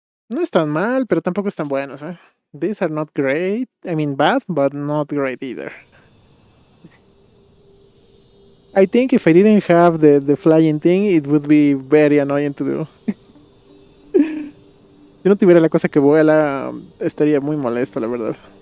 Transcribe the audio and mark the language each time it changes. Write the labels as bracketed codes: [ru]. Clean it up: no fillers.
[es] No es tan mal, pero tampoco están buenos, eh. [en] These are not great. I mean, bad, but not great either. I think if I didn't have the flying thing, it would be very annoying to do. [es] Si no tuviera la cosa que vuela, estaría muy molesto, la verdad.